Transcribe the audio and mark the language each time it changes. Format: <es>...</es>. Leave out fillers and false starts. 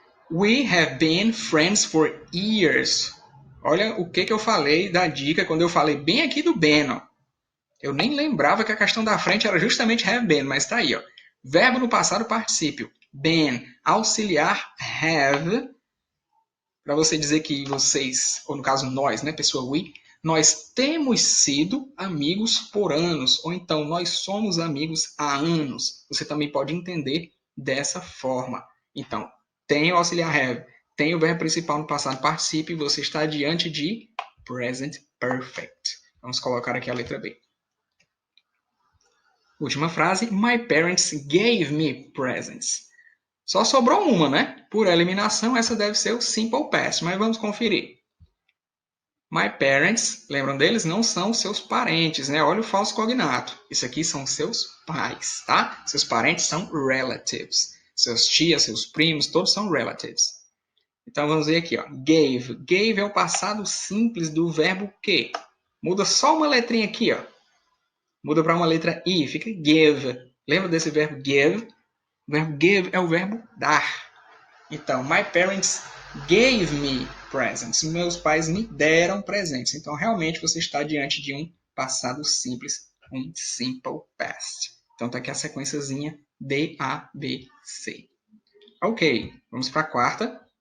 <en>We have been friends for years.</en> <pt>Olha o que eu falei da dica quando eu falei bem aqui do been. Ó. Eu nem lembrava que a questão da frente era justamente have been, mas está aí. Ó. Verbo no passado particípio. Been. Auxiliar have. Para você dizer que vocês, ou no caso nós, né, pessoa we, nós temos sido amigos por anos, ou então nós somos amigos há anos. Você também pode entender dessa forma. Então, tem o auxiliar have, tem o verbo principal no passado particípio, e você está diante de present perfect. Vamos colocar aqui a letra B. Última frase.</pt> <en>My parents gave me presents.</en> <pt>Só sobrou uma, né? Por eliminação, essa deve ser o simple past, mas vamos conferir. My parents, lembram deles? Não são seus parentes, né? Olha o falso cognato. Isso aqui são seus pais, tá? Seus parentes são relatives. Seus tias, seus primos, todos são relatives. Então vamos ver aqui, ó. Gave. Gave é o passado simples do verbo que. Muda só uma letrinha aqui, ó. Muda para uma letra I, fica give. Lembra desse verbo give? O verbo give é o verbo dar.</pt> <en>Então, my parents gave me presents.</en> <pt>Meus pais me deram presentes. Então, realmente, você está diante de um passado simples, um simple past. Então, está aqui a sequenciazinha D, A, B, C. Ok, vamos para a quarta.</pt>